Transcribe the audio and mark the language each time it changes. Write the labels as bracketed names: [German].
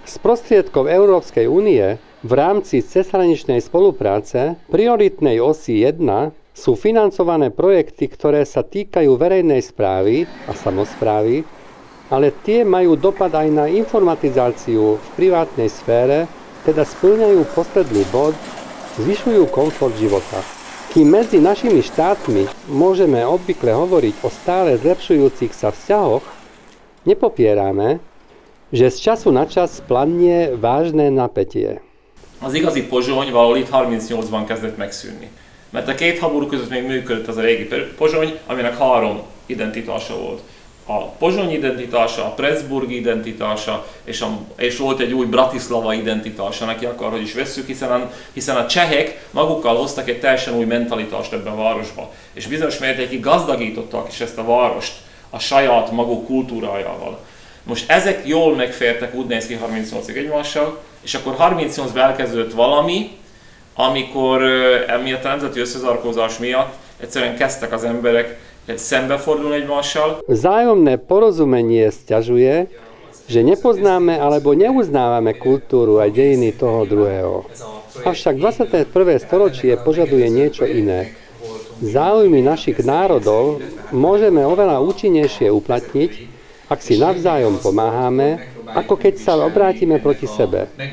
[Slovak] Z prostriedkov Európskej únie v rámci cezhraničnej spolupráce prioritnej osy 1 sú financované projekty, ktoré sa týkajú verejnej správy a samosprávy, ale tie majú dopad aj na informatizáciu v privátnej sfére, teda spĺňajú posledný bod, zvyšujú komfort života. Kým medzi našimi štátmi môžeme obvykle hovoriť o stále zlepšujúcich sa vzťahoch, nepopierame, že z času na čas plannie vážne napätie. [Hungarian] Az igazi Pozsony valahol itt 38-ban kezdett megszűnni. Mert a két háború között még működött az a régi Pozsony, aminek 3 identitása volt. A pozsonyi identitása, a pressburgi identitása, és volt egy új Bratislava identitása, neki akárhogy is vesszük, hiszen a csehek magukkal hoztak egy teljesen új mentalitást ebbe a városba. És bizonyos mértékig gazdagítottak is ezt a várost a saját maguk kultúrájával. Most ezek jól megfértek, úgy néz ki 38-ig egymással, és akkor 38-ban elkezdődött valami, amikor emiatt a nemzeti összezarkózás miatt egyszerűen kezdtek az emberek szembefordulni egymással. [Slovak] Vzájomné porozumenie sťažuje, že nepoznáme alebo neuznávame kultúru a dejiny toho druhého. Avšak 21. storočie požaduje niečo iné. Záujmy našich národov môžeme oveľa účinnejšie uplatniť, ak si navzájom pomáhame, ako keď sa obrátime proti sebe.